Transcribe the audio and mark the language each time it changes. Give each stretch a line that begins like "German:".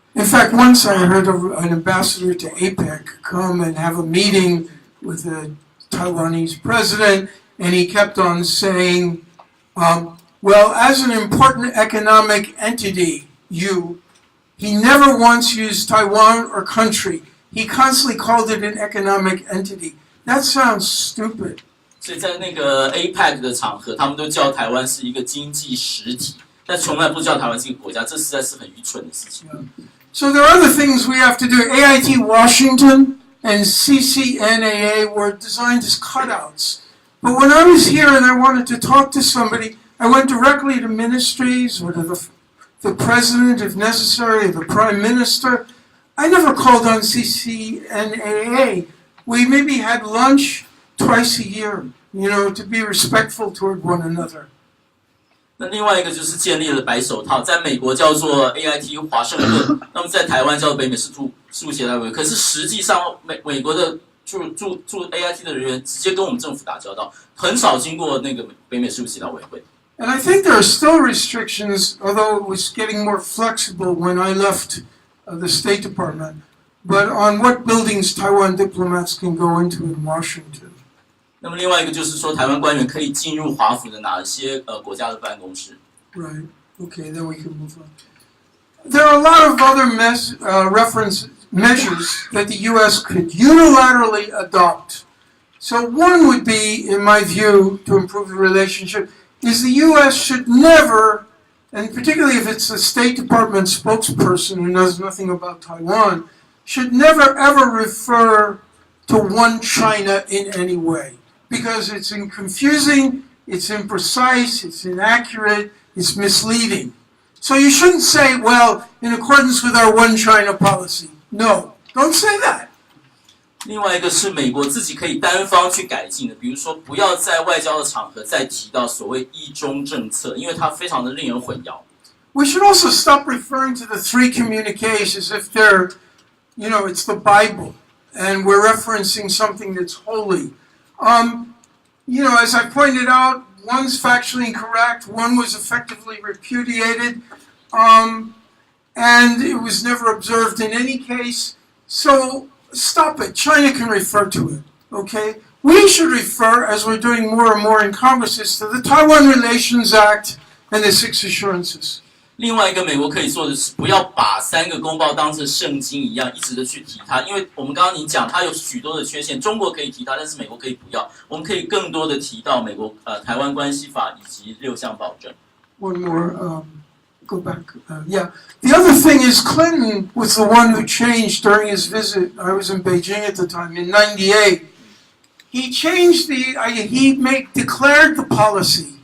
English: In fact, once I heard of an ambassador to APEC come and have a meeting with the Taiwanese president, and he kept on saying, well, as an important economic entity, he never once used Taiwan or country. He constantly called it an economic entity. That sounds stupid.
Chinese: 所以在那个 APEC 的场合，他们都叫台湾是一个经济实体，但从来不叫台湾是一个国家，这实在是很愚蠢的事情。
English: So there are other things we have to do. AIT Washington and CCNAA were designed as cutouts. But when I was here and I wanted to talk to somebody, I went directly to ministries or to the president, if necessary, or the prime minister. I never called on CCNAA. We maybe had lunch twice a year, to be respectful toward one another.
Chinese: 那另外一个就是建立了白手套，在美国叫做 AIT 华盛顿，那么在台湾叫做北美事务协调委员。可是实际上美国的驻 AIT 的人员直接跟我们政府打交道，很少经过那个北美事务协调委员会。
English: And I think there are still restrictions, although it was getting more flexible when I left the State Department, but on what buildings Taiwan diplomats can go into in Washington.
Chinese: 那么另外一个就是说，台湾官员可以进入华府的哪些国家的办公室。
English: Right. Okay, then we can move on. There are a lot of other reference measures that the U.S. could unilaterally adopt. So one would be, in my view, to improve the relationship, is the U.S. should never, and particularly if it's the State Department spokesperson who knows nothing about Taiwan, should never ever refer to one China in any way. Because it's confusing, it's imprecise, it's inaccurate, it's misleading. So you shouldn't say, well, in accordance with our one China policy. No, don't say that.
Chinese: 另外一个是美国自己可以单方去改进的，比如说不要在外交的场合再提到所谓一中政策，因为它非常的令人混淆。
English: We should also stop referring to the three communiques as if they're, it's the Bible, and we're referencing something that's holy. As I pointed out, one's factually incorrect, one was effectively repudiated. and it was never observed in any case. So stop it. China can refer to it, okay? We should refer, as we're doing more and more in Congresses, to the Taiwan Relations Act and the 6 assurances.
Chinese: 另外一个美国可以做的是，不要把3个公报当成圣经一样，一直的去提它，因为我们刚刚你讲它有许多的缺陷，中国可以提它，但是美国可以不要。我们可以更多的提到美国台湾关系法以及6项保证。
English: One more, go back. Yeah. The other thing is Clinton was the one who changed during his visit. I was in Beijing at the time in '98. He changed declared the policy.